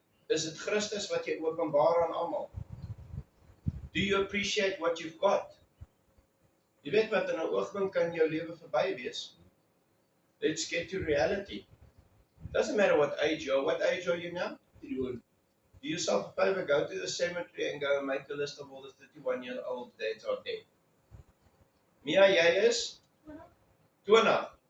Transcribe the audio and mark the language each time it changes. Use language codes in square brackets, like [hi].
[af] Is dit Christus wat jy openbaar aan almal? [en] Do you appreciate what you've got? [af] Jy weet wat, in 'n oogwink kan jou lewe verby wees. [en] Let's get to reality. Doesn't matter what age you are. What age are you now? 31. Do yourself a favor, go to the cemetery and go and make a list of all the 31-year-old that are dead. [af] Mia, jy is? 20.